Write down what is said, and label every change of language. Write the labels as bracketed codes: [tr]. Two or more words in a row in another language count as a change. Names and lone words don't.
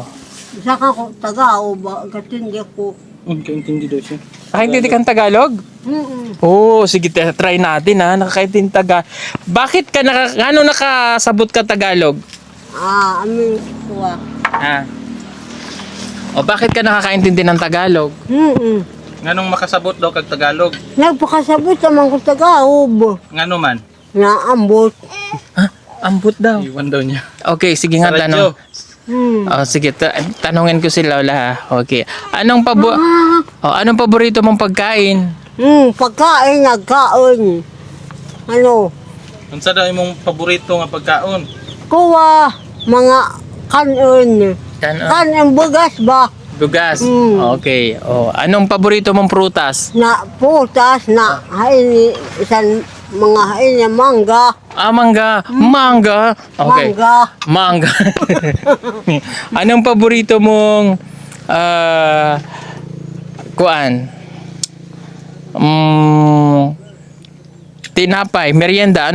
[ceb] Isa ka ko taga o ba katindi ko. [tl] Magkaintindi daw siya. Nakaintindi kang Tagalog? Oo, sige, try natin ha. Nakakaintindi Tagalog. Bakit ka nakasabot ka Tagalog? [ceb] Aming kuwa. [tl] O bakit ka nakakaintindi ng Tagalog? [ceb] Nganong makasabot daw kag Tagalog? Nagpakasabot naman ko Tagalog. Ngano man? Naambot. Ambot daw. [tl] Iwan daw niya. Okay, sige nga Sa radyo. tanong. Sige, tanungin ko si Lola ha. Okay. Anong paborito mong pagkain? Pagkain, [ceb] nagkaon. Ano? Unsa daw imong paborito nga pagkaon? Kuwa, mga kanon. Kanon bugas ba? Bugas. Okay. [tl] Anong paborito mong prutas? [ceb] Na putas, na hain isang mga hain na mangga. Mangga. Mangga. Okay. Mangga. Mangga. [tl] Anong paborito mong tinapay, merienda.